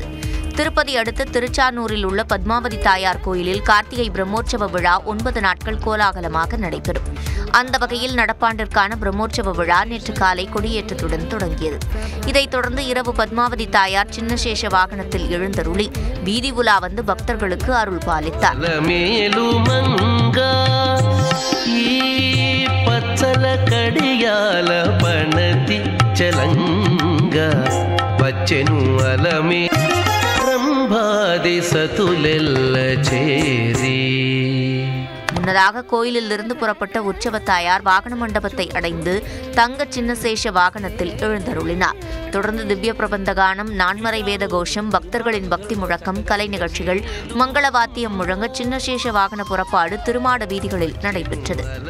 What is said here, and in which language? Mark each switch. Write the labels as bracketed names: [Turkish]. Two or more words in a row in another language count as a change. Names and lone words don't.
[Tamil] திருப்பதி அடுத்த திருச்சானூரில் உள்ள பத்மாவதி தாயார் கோயிலில் கார்த்திகை பிரம்மோற்சவ விழா 9 நாட்கள் கோலாகலமாக நடைபெறும். அந்த வகையில் நடப்பாண்டிற்கான பிரம்மோற்சவ விழா நேற்று காலை கொடியேற்றத்துடன் தொடங்கியது. இதைத் தொடர்ந்து இரவு பத்மாவதி தாயார் சின்னசேஷ வாகனத்தில் எழுந்தருளி வீதி உலா வந்து பக்தர்களுக்கு அருள் பாலித்தார். [Telugu] కడియాల పణతి చలంగా వచ్చెను అలమే రంభాది సతులెల్ల చేరి. [Tamil] முன்னதாக கோயிலிலிருந்து புறப்பட்ட உற்சவ தாயார் வாகன மண்டபத்தை அடைந்து தங்க சின்னசேஷ வாகனத்தில் எழுந்தருளினார். தொடர்ந்து திவ்ய பிரபந்த கானம், நான்மறை வேத கோஷம், பக்தர்களின் பக்தி முழக்கம், கலை நிகழ்ச்சிகள், மங்கள வாத்தியம் முழங்க சின்னசேஷ வாகன புறப்பாடு திருமாட வீதிகளில் நடைபெற்றது.